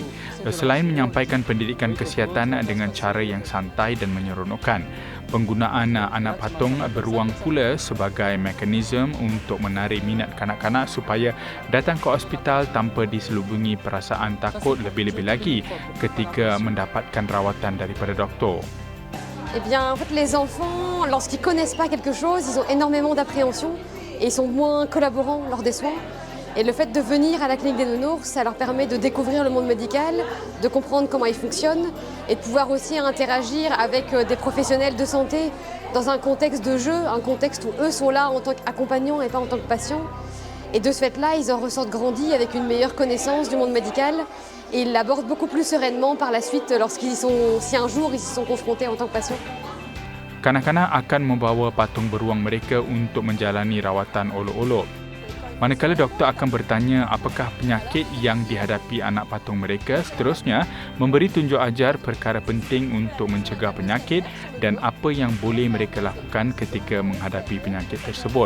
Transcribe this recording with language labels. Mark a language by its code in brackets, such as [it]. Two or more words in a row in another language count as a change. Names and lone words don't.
[ms] Selain menyampaikan pendidikan kesihatan dengan cara yang santai dan menyeronokkan, penggunaan anak patung beruang pula sebagai mekanisme untuk menarik minat kanak-kanak supaya datang ke hospital tanpa diselubungi perasaan takut lebih-lebih lagi ketika mendapatkan rawatan daripada doktor. [fr] Eh bien, en fait, les enfants, lorsqu'ils ne connaissent pas quelque chose, ils ont énormément d'appréhension et ils sont moins collaborants lors des soins. Et le fait de venir à la clinique des nounours, ça leur permet de découvrir le monde médical, de comprendre comment il fonctionne et de pouvoir aussi interagir avec des professionnels de santé dans un contexte de jeu, un contexte où eux sont là en tant qu'accompagnants et pas en tant que patients. Et de ce fait-là, ils en ressortent grandis avec une meilleure connaissance du monde médical et ils l'abordent beaucoup plus sereinement par la suite si un jour ils y sont confrontés en tant que patients. [ms] Kanak-kanak akan membawa patung beruang mereka untuk menjalani rawatan olok-olok. Manakala doktor akan bertanya apakah penyakit yang dihadapi anak patung mereka, seterusnya memberi tunjuk ajar perkara penting untuk mencegah penyakit dan apa yang boleh mereka lakukan ketika menghadapi penyakit tersebut.